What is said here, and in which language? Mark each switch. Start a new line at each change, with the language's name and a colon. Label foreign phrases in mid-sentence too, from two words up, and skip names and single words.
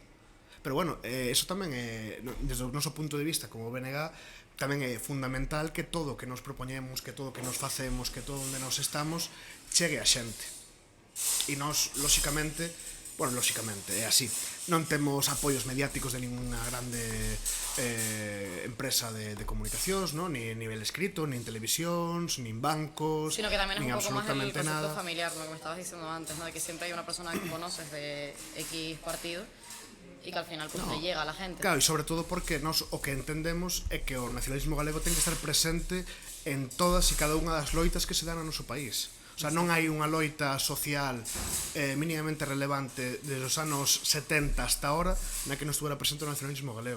Galician: Pero bueno, eso tamén é, desde o noso punto de vista como BNG, tamén é fundamental que todo o que nos propoñemos, que todo o que nos facemos, que todo onde nos estamos, chegue a xente. E nós, lóxicamente, é así, non temos apoios mediáticos de ninguna grande empresa de comunicacións, no? Ni nivel escrito, nin televisións, nin bancos,
Spanish: Sino que también es
Galician: nin
Spanish: un poco más el
Galician: absolutamente
Spanish: concepto
Galician: nada.
Spanish: familiar, lo que me estabas diciendo antes, ¿no? De que siempre hay una persona que conoces de X partido y que al final pues te llega a la gente.
Galician: Claro, e sobre todo porque nós o que entendemos é que o nacionalismo galego ten que estar presente en todas e cada unha das loitas que se dan no noso país. O sea, non hai unha loita social mínimamente relevante desde os anos 70
Spanish: hasta ahora
Galician: na que non estuvera presente o nacionalismo galego.